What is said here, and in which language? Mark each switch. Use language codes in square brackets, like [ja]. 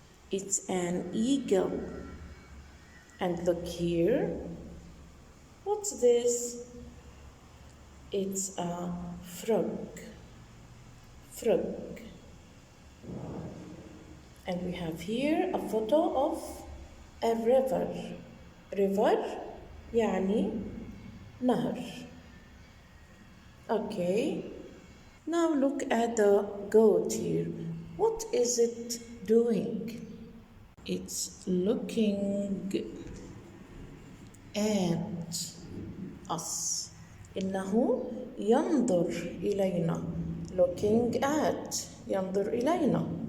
[en] It's an eagle. And look here. What's this? It's a frog. Frog. And we have here a photo of a river. River [ar] يعني نهر. [en] Okay. Now look at the goat here. What is it doing? It's looking at us. [ar] إنه ينظر إلينا. [en] Looking at. [ar] ينظر إلينا.